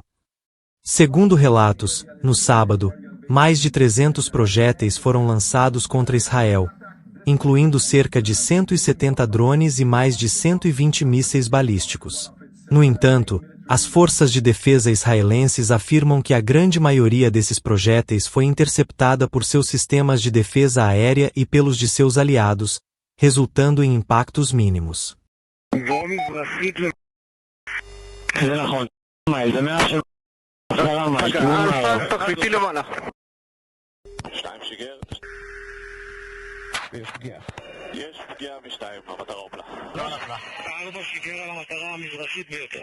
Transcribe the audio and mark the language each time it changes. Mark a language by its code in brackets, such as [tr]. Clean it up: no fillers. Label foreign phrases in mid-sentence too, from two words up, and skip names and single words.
[pt] Segundo relatos, no sábado, mais de 300 projéteis foram lançados contra Israel, incluindo cerca de 170 drones e mais de 120 mísseis balísticos. No entanto, as forças de defesa israelenses afirmam que a grande maioria desses projéteis foi interceptada por seus sistemas de defesa aérea e pelos de seus aliados, resultando em impactos mínimos. [he] יש פגיעה משתיים, המטרה הופלה. לא נפלה. 4 שיגר על המטרה המזרחית ביותר.